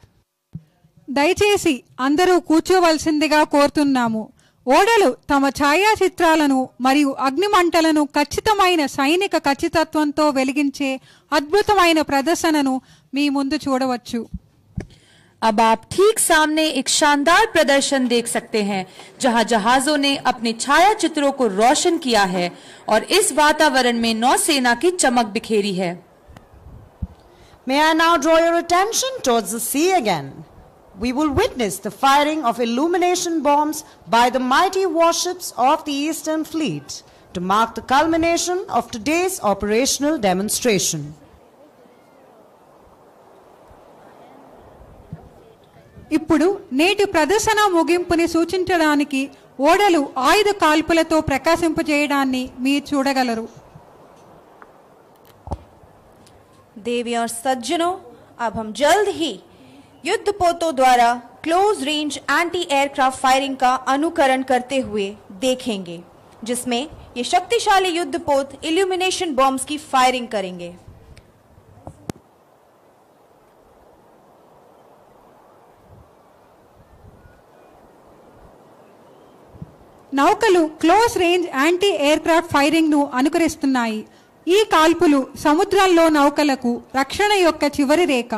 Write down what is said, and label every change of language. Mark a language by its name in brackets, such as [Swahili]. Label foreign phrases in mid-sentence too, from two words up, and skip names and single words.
[Telugu] దయచేసి అందరూ కూర్చోవలసిందిగా కోరుతున్నాము. ఓడలు తమ ఛాయాచిత్రాలను మరియు అగ్నిమంటలను ఖచ్చితమైన సైనిక ఖచ్చితత్వంతో వెలిగించే అద్భుతమైన ప్రదర్శనను మీ ముందు చూడవచ్చు. [Hindi] अब आप ठीक सामने एक शानदार प्रदर्शन देख सकते हैं जहां जहाजों ने अपने छायाचित्रों को रोशन किया है और इस वातावरण में नौसेना की चमक बिखेरी है. [English] May I now draw your attention towards the sea again? We will witness the firing of illumination bombs by the mighty warships of the Eastern Fleet to mark the culmination of today's operational demonstration. [Telugu] ఇప్పుడు నేటి ప్రదర్శన ముగింపుని సూచించడానికి ఓడలు ఆయుధ కాల్పులతో ప్రకాశింపజేయడాన్ని మీరు చూడగలరు. [Hindi] देवी और सज्जनों, अब हम जल्द ही युद्धपोतों द्वारा [English] close range anti aircraft firing [Hindi] का अनुकरण करते हुए देखेंगे, जिसमें ये शक्तिशाली युद्धपोत [English] illumination bombs [Hindi] की फायरिंग करेंगे. [Telugu] నౌకలు [English] close range anti aircraft firing [Telugu] ను అనుకరిస్తున్నాయి. ఈ కాల్పులు సముద్రంలో నౌకలకు రక్షణ యొక్క చివరి రేఖ.